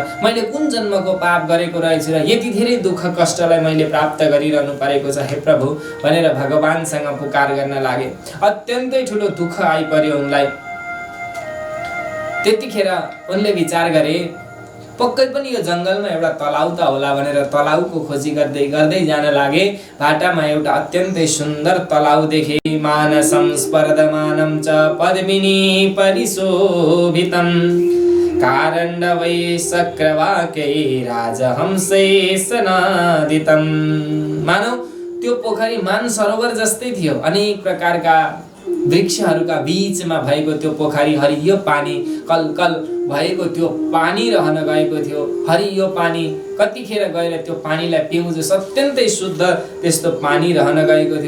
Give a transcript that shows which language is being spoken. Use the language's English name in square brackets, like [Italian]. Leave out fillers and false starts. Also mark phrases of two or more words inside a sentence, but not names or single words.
[Nepali] मैले कुन जन्मको पाप गरेको रहेछु र यति धेरै दुःख कष्टलाई मैले प्राप्त गरिरहनु परेको छ, हे प्रभु भनेर भगवानसँग पुकार गर्न लागे। अत्यन्तै ठुलो दुःख आइपर्यो उनलाई। त्यतिखेर उनले विचार गरे, पक्कै पनि यो जङ्गलमा एउटा तलाउ त होला भनेर तलाउको खोजी गर्दै गर्दै जान लागे। बाटामा एउटा अत्यन्तै सुन्दर तलाउ देखे। [Sanskrit] मानसं स्पर्धमानं च पद्मिनी परिशोभितं कारण्डवै शक्रवाकै राजहंसै सनादितं। [Nepali] मानौ त्यो पोखरी मानसरोवर जस्तै थियो। अनेक प्रकारका वृक्षहरूका बीचमा भएको त्यो पोखरी, हरियो पानी कलकल भएको त्यो पानी रहन गएको थियो। हरियो पानी कतिखेर गएर त्यो पानीलाई पिउँछ, अत्यन्तै शुद्ध त्यस्तो पानी रहन गएको थियो।